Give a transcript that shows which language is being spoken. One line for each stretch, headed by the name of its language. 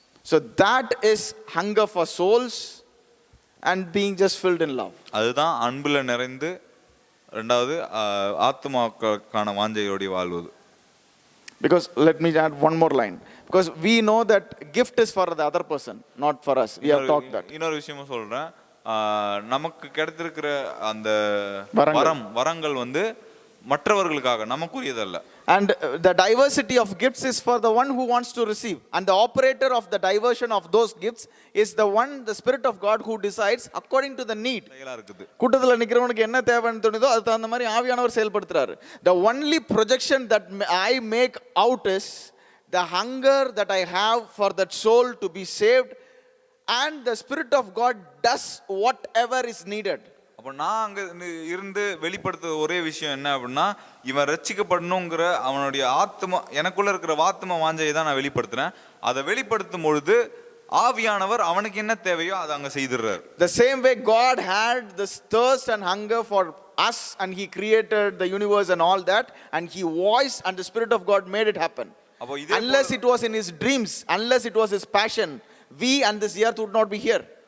English: So that is hunger for souls and being just filled in love.
Tamil: அதுதான் அன்புல நிறைந்து ரெண்டாவது ஆத்மாக்கான வாஞ்சையோடு வாழ்வது.
English: Because let me add one more line. Because we know that gift is for the other person, not for us. We have talked that.
Tamil: இன்னொரு விஷயமும் சொல்றேன், நமக்கு கிடைத்திருக்கிற அந்த வரங்கள் வந்து மற்றவர்களுக்காக நமக்குரியதல்ல.
English: And the diversity of gifts is for the one who wants to receive, and the operator of the diversion of those gifts is the Spirit of God who decides according to the need.
Tamil: கூட்டத்துல நிக்கிறவனுக்கு என்ன தேவைன்னு தோணுதோ அது தகுந்த மாதிரி ஆவியானவர் செயல்படுத்துறாரு.
English: The only projection that I make out is the hunger that I have for that soul to be saved, and the Spirit of God does whatever is needed.
Tamil: அப்போ நான் அங்கே இருந்து வெளிப்படுத்த ஒரே விஷயம் என்ன அப்படின்னா, இவன் ரட்சிக்கப்படணுங்கிற அவனுடைய எனக்குள்ள இருக்கிற ஆத்ம வாஞ்சையை தான் நான் வெளிப்படுத்துறேன். அதை வெளிப்படுத்தும் பொழுது ஆவியானவர் அவனுக்கு என்ன தேவையோ அதை அங்கே செய்துடுறாரு.
English: The same way God had this thirst and hunger for us, and He created the universe and all that, and He voiced, and the Spirit of God made it happen. Unless it was in His dreams, unless it was His passion, we and this earth would not be here.